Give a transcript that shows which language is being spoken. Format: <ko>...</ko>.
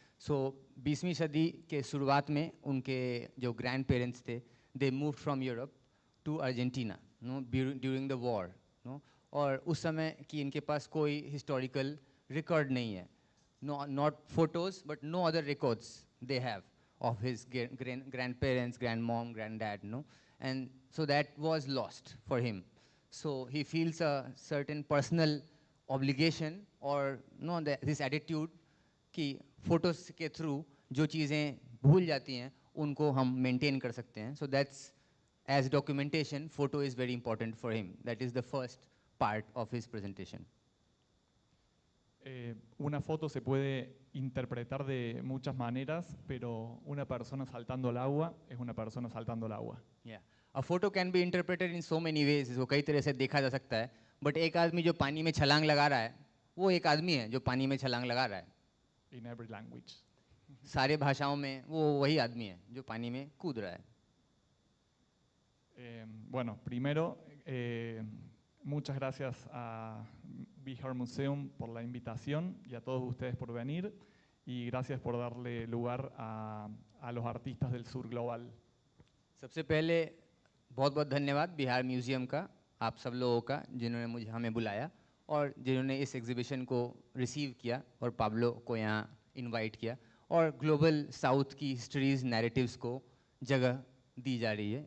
<hi>सो 20वीं सदी के शुरुआत में उनके जो ग्रैंड पेरेंट्स थे,</hi> <en>they move from Europe to Argentina, no, during the war, no,</en> <hi>और उस समय की इनके पास कोई हिस्टोरिकल रिकॉर्ड नहीं है,</hi> <en>not photos but no other records they have of his grandparents, grandmom, granddad, no. and so that was lost for him. So he feels a certain personal obligation or no this attitude कि photos के through</en> <hi>जो चीज़ें भूल जाती हैं उनको हम</hi> <en>maintain कर सकते हैं. So that's as documentation, photo is very important for him. That is the first part of his presentation.</en> <es>Una foto se puede interpretar de muchas maneras, pero una persona saltando al agua es una persona saltando al agua.</es> <en>Yeah. A photo can be interpreted in so many ways.</en> <hi>इसको कई तरह से देखा जा सकता है. But एक आदमी जो पानी में छलांग लगा रहा है, वो एक आदमी है जो पानी में छलांग लगा रहा है.</hi> <en>In every language.</en> <hi>सारे भाषाओं में वो वही आदमी है जो पानी में कूद रहा है.</hi> <es>Bueno, primero, muchas gracias a Bihar Museum por la invitación y a todos ustedes por venir, y gracias por darle lugar a los artistas del sur global.</es> <hi>सबसे पहले बहुत बहुत धन्यवाद बिहार म्यूजियम का, आप सब लोगों का, जिन्होंने हमें बुलाया और जिन्होंने इस एग्जीबिशन को रिसीव किया और पाब्लो को यहाँ इनवाइट किया और ग्लोबल साउथ की हिस्ट्रीज नैरेटिव्स को जगह दी जा रही है.</hi>